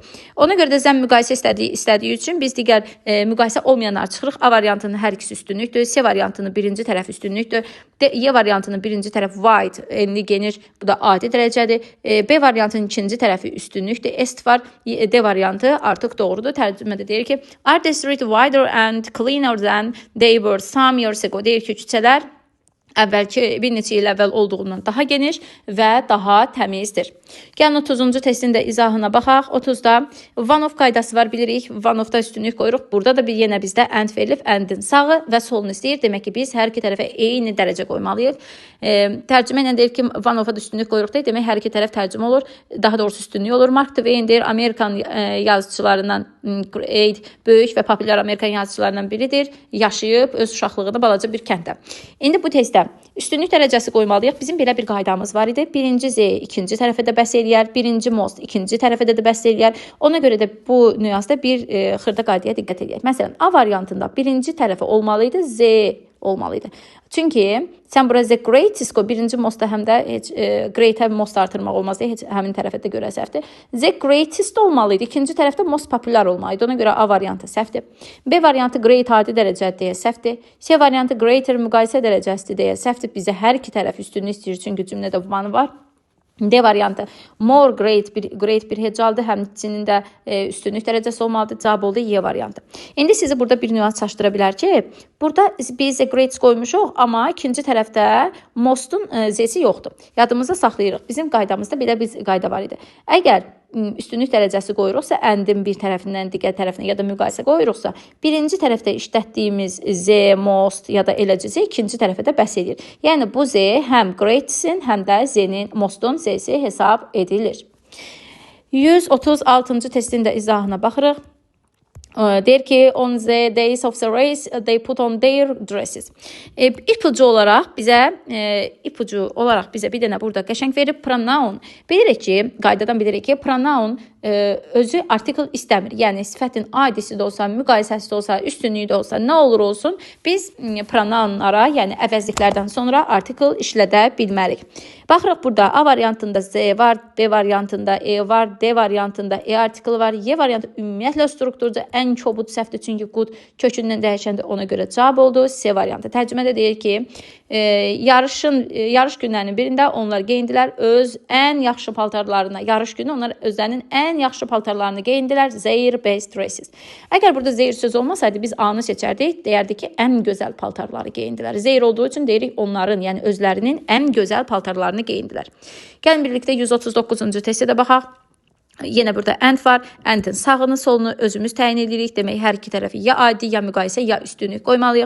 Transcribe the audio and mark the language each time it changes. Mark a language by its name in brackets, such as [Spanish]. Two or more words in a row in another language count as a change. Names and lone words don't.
[Azerbaijani] Ona görə də zəm müqayisə istədiyi üçün biz digər müqayisə olmayanlar çıxırıq. A variantının hər ikisi üstünlükdür. C variantının birinci tərəf üstünlükdür. Y variantının birinci tərəf wide, enli, geniş, bu da adi dərəcədir. B variantının ikinci tərəfi üstünlükdür. Est var. D variantı artıq doğrudur. Tərcümədə deyir ki, [English] are the street wider and cleaner than they were some years ago? [Azerbaijani] Deyir ki, küçələr əvvəlki bir neçə il əvvəl olduğundan daha geniş və daha təmizdir. Gəlin 30-cu testin də izahına baxaq. 30-da [English] one of [Azerbaijani] qaydası var, bilirik. [English] One of- [Azerbaijani] da üstünlük qoyuruq. Burada da yenə bizdə and verilib. Andin sağı və solunu istəyir. Demək ki, biz hər iki tərəfə eyni dərəcə qoymalıyıq. Tərcümə ilə deyir ki, [English] one of- [Azerbaijani] a da üstünlük qoyuruq deyil. Demək, hər iki tərəf tərcümə olur. Daha doğrusu üstünlük olur. Mark Twain deyir, Amerikan yazıçılarından böyük və populyar Amerikan yazıçılarından biridir. Yaşayıb, öz uşaqlığında balaca bir kənddə. İndi bu testdə üstünlük dərəcəsi qoymalıyıq. Bizim belə bir qaydamız var idi. Birinci Z ikinci tərəfə də bəs eləyər. Birinci most ikinci tərəfə də bəs eləyər. Ona görə də bu nüansda bir xırda qaydaya diqqət edək. Məsələn, A variantında birinci tərəfə olmalıydı Z olmalı idi. Çünki sən bura [English] the greatest [Azerbaijani] qoy, birinci mostda həm də heç great-ə most artırmaq olmaz deyə heç həmin tərəfə də görə səhvdir. [English] The greatest [Azerbaijani] olmalı idi. İkinci tərəfdə [English] most popular [Azerbaijani] olmalı idi. Ona görə A variantı səhvdir. B variantı great adi dərəcədir deyə səhvdir. C variantı greater müqayisə dərəcəsidir deyə səhvdir. Bizə hər iki tərəf üstünlük istəyir, çünki cümlədə bu məna var. D variantı [English] more great [Azerbaijani] bir hecaldır, həmçinin də üstünlük dərəcəsi olmalıdır. Cavab oldu Y variantı. İndi sizi burada bir nüans çaşdıra bilər ki, burada biz great qoymuşuq, amma ikinci tərəfdə mostun Z-si yoxdur. Yadımızda saxlayırıq. Bizim qaydamızda belə bir qayda var idi. Əgər üstünlük dərəcəsi qoyuruqsa, əndin bir tərəfindən digər tərəfinə ya da müqayisə qoyuruqsa, birinci tərəfdə işlətdiyimiz Z, most ya da eləcə Z ikinci tərəfə də bəs edir. Yəni bu Z həm greatsin, həm də Z-nin, mostun Z-si hesab edilir. 136-cı testin də izahına baxırıq. Deyir ki, [English] on the days of the race they put on their dresses. [Azerbaijani] İpucu olaraq bizə bir dənə burada qəşəng verib pronoun. Bilirik ki, qaydadan bilirik ki, pronoun özü artikel istəmir. Yəni sifətin aidisi də olsa, müqayisəsi də olsa, üstünlüyü də olsa, nə olur olsun, biz pronounlara, yəni əvəzliklərdən sonra artikel işlədə bilmərik. Baxırıq burada A variantında Z var, B variantında E var, D variantında E artikeli var, Y variantı ümumiyyətlə strukturca ən kobud səhvdir, çünki good kökündən dəyişəndə ona görə cavab oldu. C variantı. Tərcümədə deyir ki, yarış günlərinin birində onlar geyindilər öz ən yaxşı paltarlarına. Yarış günü onlar özlərinin ən yaxşı paltarlarını geyindilər. [English] Their best dresses. [Azerbaijani] Əgər burada their söz olmasaydı biz A-nı seçərdik. Deyərdik ki, ən gözəl paltarları geyindilər. Their olduğu üçün deyirik onların, yəni özlərinin ən gözəl paltarlarını geyindilər. Gəlin birlikdə 139-cu testə də baxaq. Yenə burada and var. Andın sağını, solunu özümüz təyin edirik. Demək, hər iki tərəfi ya adi, ya müqayisə, ya üstünlük qoymalıyıq.